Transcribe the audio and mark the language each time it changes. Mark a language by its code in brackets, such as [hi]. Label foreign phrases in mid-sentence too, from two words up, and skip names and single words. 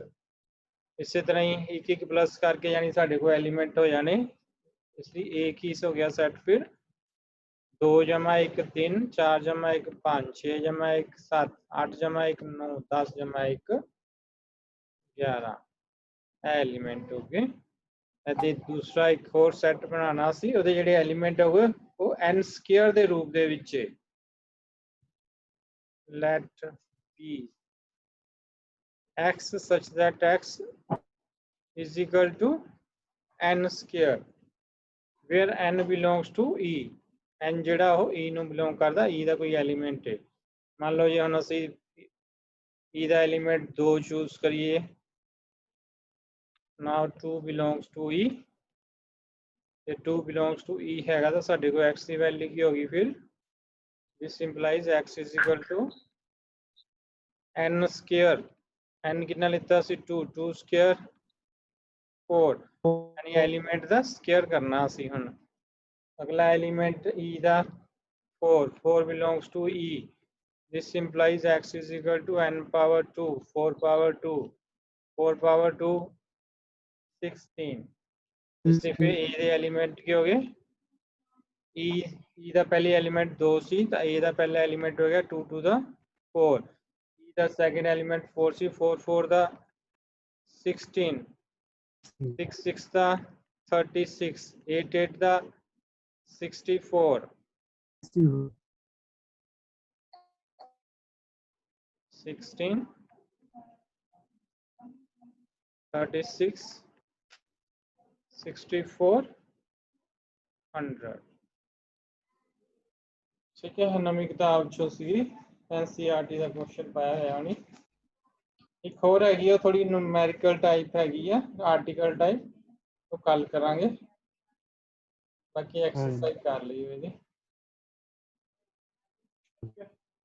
[pa] ਇਸੇ ਤਰ੍ਹਾਂ ਹੀ ਇੱਕ ਇੱਕ ਪਲੱਸ ਕਰਕੇ ਯਾਨੀ ਸਾਡੇ ਕੋਲ ਐਲੀਮੈਂਟ ਹੋ ਜਾਣੇ ਇਸ ਲਈ a ਕੀ ਹੋ ਗਿਆ ਸੈੱਟ ਫਿਰ 2 ਜਮਾ 1 3 4 ਜਮਾ 1 5 6 ਜਮਾ 1 7 8 ਜਮਾ 1 9 10 ਜਮਾ 1 11 ਐਲੀਮੈਂਟ ਹੋ ਗਏ ਅਤੇ ਦੂਸਰਾ ਇੱਕ ਹੋਰ ਸੈੱਟ ਬਣਾਉਣਾ ਸੀ ਉਹਦੇ ਜਿਹੜੇ ਐਲੀਮੈਂਟ ਹੋ ਗਏ ਉਹ n ਸਕੁਅਰ ਦੇ ਰੂਪ ਦੇ ਵਿੱਚ [en] let p x such that x is equal to n square where n belongs to e [pa] n ਜਿਹੜਾ ਉਹ e ਨੂੰ ਬਿਲੋਂਗ ਕਰਦਾ e ਦਾ ਕੋਈ ਐਲੀਮੈਂਟ ਹੈ ਮੰਨ ਲਓ ਜੇ ਹੁਣ ਅਸੀਂ e ਦਾ ਐਲੀਮੈਂਟ 2 ਚੂਜ਼ ਕਰੀਏ [en] now 2 belongs to e ਤੇ 2 belongs to e [pa] ਹੈਗਾ ਤਾਂ ਸਾਡੇ ਕੋਲ x ਦੀ ਵੈਲਿਊ ਕੀ ਹੋਗੀ ਫਿਰ [en] this implies x is equal to n square [pa] n ਕਿੰਨਾ ਲਿੱਤਾ ਸੀ 2 2 square 4 [hi] यानी एलिमेंट [pa] ਦਾ ਸਕੁਅਰ ਕਰਨਾ ਅਸੀਂ ਹੁਣ ਅਗਲਾ ਐਲੀਮੈਂਟ e ਦਾ [en] 4 4 belongs to e this implies x is equal to n power 2 4 power [pa] 2 4 power 2 16 ਇਸ ਲਈ ਫਿਰ e ਦੇ ਐਲੀਮੈਂਟ ਕੀ ਹੋ ਗਏ e ਦਾ ਪਹਿਲੀ ਐਲੀਮੈਂਟ 2 ਸੀ ਤਾਂ e ਦਾ ਪਹਿਲਾ ਐਲੀਮੈਂਟ ਹੋ ਗਿਆ [en] 2 to the 4 [pa] e ਦਾ [en] second element [pa] 4 ਸੀ 4 4 ਦਾ 16 6 6 ਦਾ 36 8 8 ਦਾ 64 16 36 64 100 ਠੀਕ ਹੈ ਨਵੀ ਕਿਤਾਬ ਚੋ ਸੀ NCERT ਦਾ ਕੁਐਸਚਨ ਪਾਇਆ ਹੋਇਆ ਨਹੀਂ ਇੱਕ ਹੋਰ ਹੈਗੀ ਉਹ ਥੋੜੀ [en] numerical type [pa] ਹੈਗੀ ਆ [en] article type [pa] ਉਹ ਕੱਲ ਕਰਾਂਗੇ ਬਾਕੀ ਐਕਸਰਸਾਈਜ਼ ਕਰ ਲਈਓ ਇਹਦੀ